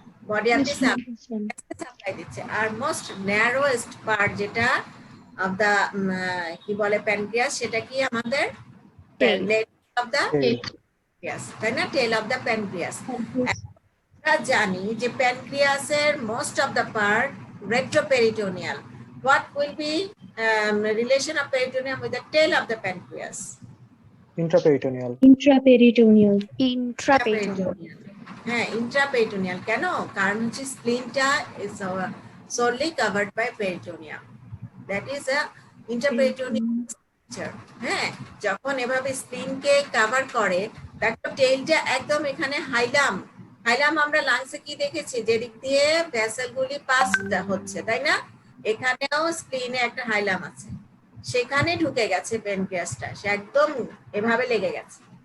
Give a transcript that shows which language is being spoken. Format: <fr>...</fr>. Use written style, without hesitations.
<bn>Body of the supply দিচ্ছে। আর most ন্যারোয়েস্ট part যেটা of the কি বলে প্যানক্রিয়াস, সেটা কি আমাদের leg of the</bn> <en>Tail.</en> <bn>Pancreas, তাই না? টেল অফ দা প্যানক্রিয়াস। আমরা জানি যে প্যানক্রিয়াসের</bn> <en>most of the part</en> <bn>retroperitoneal.</bn> <en>What will be relation of peritoneum with the tail of the pancreas? Intraperitoneal. Intraperitoneal. Intraperitoneal.</en> <bn>হ্যাঁ, intraperitoneal কেন? কারণ হচ্ছে স্প্লিনটা</bn> <en>is solely covered by peritoneum. That is a intraperitoneal structure.</en> <bn>হ্যাঁ, যখন এভাবে স্প্লিনকে cover করে, দেখো টেইলটা একদম এখানে হাইলাম আমরা লাংসে কি দেখেছি? যেদিক দিয়ে ভেসেলগুলি পাস হচ্ছে, তাই না? এখানেও স্প্লিনে একটা হাইলাম আছে, সেখানে ঢুকে গেছে প্যানক্রিয়াসটা, সে একদম এভাবে লেগে গেছে।</bn>